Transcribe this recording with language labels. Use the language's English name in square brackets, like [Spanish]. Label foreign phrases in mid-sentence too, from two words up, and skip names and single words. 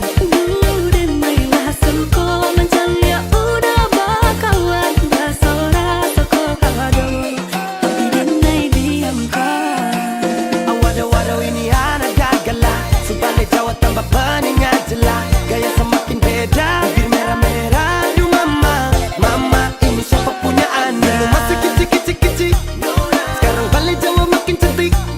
[Minangkabau] Dulu denai lah suko manjali ya udah bakawan, basora toko kawado, tapi denai diamkan. [Indonesian] Waduh ini anak gagal lah, sebalik Jawa tambah peningat jelas. Gaya semakin beda, bibir merah-merah. Aduh mama ini siapa punya anak? Dulu masih kicik-kicik, sekarang balik Jawa makin cantik.